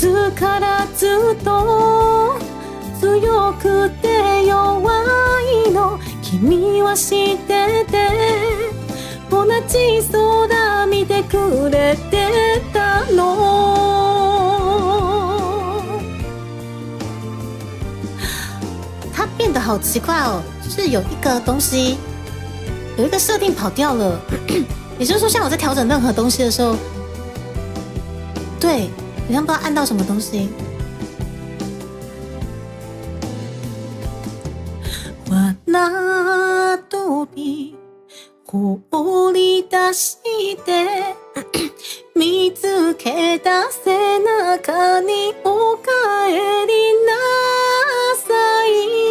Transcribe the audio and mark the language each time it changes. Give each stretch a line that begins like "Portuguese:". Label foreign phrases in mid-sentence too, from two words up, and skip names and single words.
Japanese: つからずっと強くて弱いの君は知ってて同じ空見てくれてたの。
Chinese: 它变得好奇怪哦，就是有一个东西，有一个设定跑掉了。也就是说，像我在调整任何东西的时候，对，好像不知道按到什么东西。
Japanese: 罠飛び放り出して見つけた背中にお帰りなさい。